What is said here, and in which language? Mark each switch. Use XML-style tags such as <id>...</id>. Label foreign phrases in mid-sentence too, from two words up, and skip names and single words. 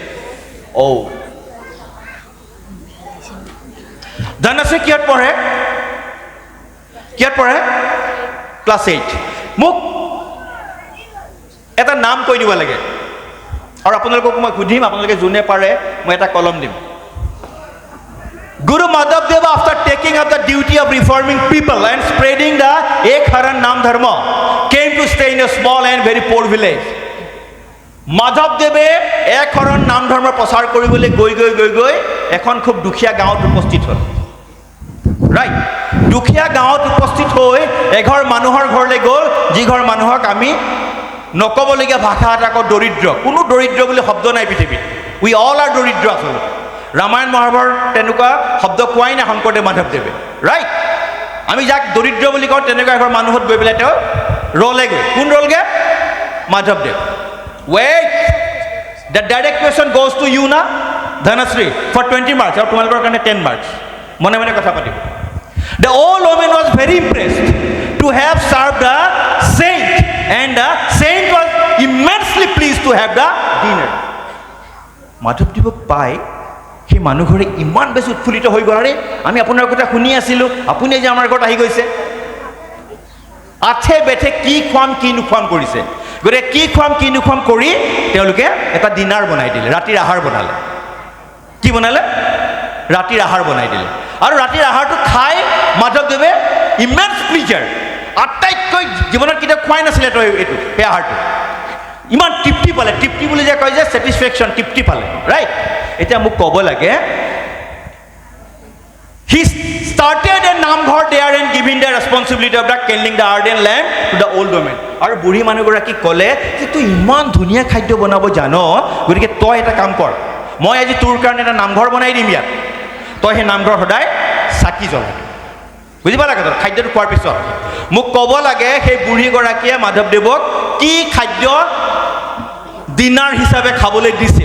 <as>ধনশ্ৰী কিহত পঢ়ে? ক্লাছ 8। মোক এটা নাম কৈ দিব লাগে, আৰু আপোনালোকক মই সুধিম, আপোনালোকে যোনে পাৰে মই এটা কলম দিম।</as> <en>Guru Madhavdeva, after taking up the duty of reforming people and spreading the Ek Haran Nam Dharma, came to stay in a small and very poor village.</en> <as>মাধৱদেৱে এক হৰণ নাম ধৰ্ম প্ৰচাৰ কৰিবলৈ গৈ এখন খুব দুখীয়া গাঁৱত উপস্থিত হ'ল। ৰাইট, দুখীয়া গাঁৱত উপস্থিত হৈ এঘৰ মানুহৰ ঘৰলৈ গ'ল, যি ঘৰ মানুহক আমি নক'বলগীয়া ভাষা এটা কওঁ দৰিদ্ৰ। কোনো দৰিদ্ৰ বুলি শব্দ নাই পৃথিৱীত।</as> <en>we all are</en> <as>দৰিদ্ৰ আচলতে। ৰামায়ণ মহাভাৰত তেনেকুৱা শব্দ কোৱাই নাই শংকৰদেৱ মাধৱদেৱে। ৰাইট, আমি যাক দৰিদ্ৰ বুলি কওঁ তেনেকুৱা এঘৰ মানুহত গৈ পেলাই তেওঁ ৰ'লেগৈ। কোন ৰ'লগৈ? মাধৱদেৱ।</as> <en>Wait, the direct question goes to you na, Dhanasri, for 20 marks.</en> <as>আৰু তোমালোকৰ কাৰণে 10 marks. মনে কথা পাতিব।</as> <en>The old woman was very impressed to have served the saint, and the saint was immensely pleased to have the dinner.</en> <as>মাধৱদেৱক পাই সেই মানুহঘৰে ইমান বেছি উৎফুল্লিত হৈ গ'ল, আৰে আমি আপোনাৰ কথা শুনি আছিলোঁ, আপুনি যে আমাৰ ঘৰত আহি গৈছে। আঠে বেঠে কি খুৱাম কি নোখুৱাম কৰিছে। গতিকে কি খুৱাম কি নোখুৱাম কৰি তেওঁলোকে এটা ডিনাৰ বনাই দিলে, ৰাতিৰ আহাৰ বনালে। কি বনালে? ৰাতিৰ আহাৰ বনাই দিলে। আৰু ৰাতিৰ আহাৰটো খাই মাধৱদেৱে</as> <en>immense pleasure,</en> <as>আটাইতকৈ জীৱনত কেতিয়াও খুৱাই নাছিলে তই এইটো সেই আহাৰটো, ইমান তৃপ্তি পালে। তৃপ্তি বুলি যে কয় যে ছেটিছফেকশ্যন, তৃপ্তি পালে, ৰাইট। এতিয়া মোক ক'ব লাগে,</as> <en>হি started a নামঘৰ there and giving the responsibility of the kindling the ardent lamp to the old woman.</en> <as>আৰু বুঢ়ী মানুহগৰাকী ক'লে যে তই ইমান ধুনীয়া খাদ্য বনাব জান, গতিকে তই এটা কাম কৰ, মই আজি তোৰ কাৰণে এটা নামঘৰ বনাই দিম ইয়াত, তই সেই নামঘৰ সদায় চাকি জ্বলাবি। বুজি পালা কথা? খাদ্যটো খোৱাৰ পিছত মোক ক'ব লাগে সেই বুঢ়ীগৰাকীয়ে মাধৱদেৱক কি খাদ্য ডিনাৰ হিচাপে খাবলৈ দিছিল।</as>